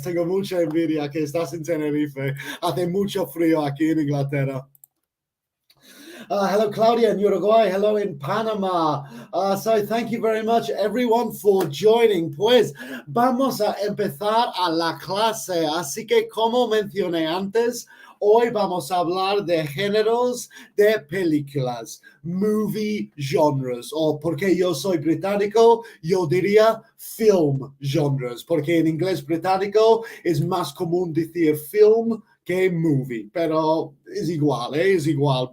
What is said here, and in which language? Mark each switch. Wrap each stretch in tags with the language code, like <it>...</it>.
<es>Tengo mucha envidia que estás en Tenerife. Hace mucho frío aquí en Inglaterra.</es> <en>Hello, Claudia in Uruguay. Hello in Panama. So thank you very much, everyone, for joining.</en> <es>Pues vamos a empezar a la clase. Así que, como mencioné antes, hoy vamos a hablar de géneros de películas, movie genres, o porque yo soy británico, yo diría film genres, porque en inglés británico es más común decir film que movie, pero es igual, es igual.</es>